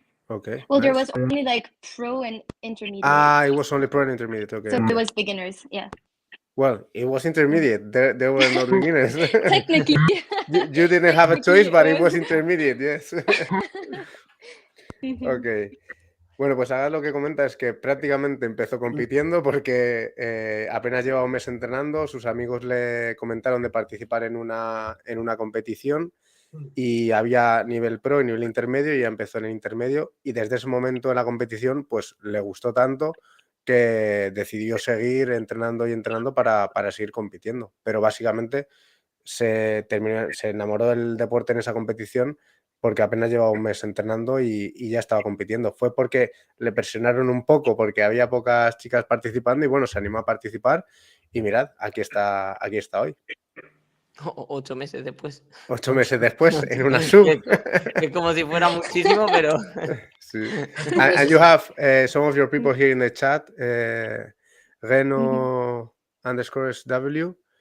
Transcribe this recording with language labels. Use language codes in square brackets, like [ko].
[en] Okay. Well, nice. there was only like pro and intermediate. It was only pro and intermediate. Okay. So it was beginners. Yeah. Well, it was intermediate. There were no beginners. Technically. you didn't have a choice, but it was intermediate, yes. Ok. [es] Bueno, pues ahora lo que comenta es que prácticamente empezó compitiendo porque apenas llevaba un mes entrenando, sus amigos le comentaron de participar en una competición y había nivel pro y nivel intermedio y ya empezó en el intermedio y desde ese momento en la competición pues le gustó tanto que decidió seguir entrenando y entrenando para seguir compitiendo. Pero básicamente se enamoró del deporte en esa competición porque apenas llevaba un mes entrenando y ya estaba compitiendo. Fue porque le presionaron un poco porque había pocas chicas participando y bueno, se animó a participar y mirad, aquí está hoy. 8 meses después. 8 meses después, en una sub. Es como si fuera muchísimo, pero... Sí. [en] And you have some of your people here in the chat, Reno_SW.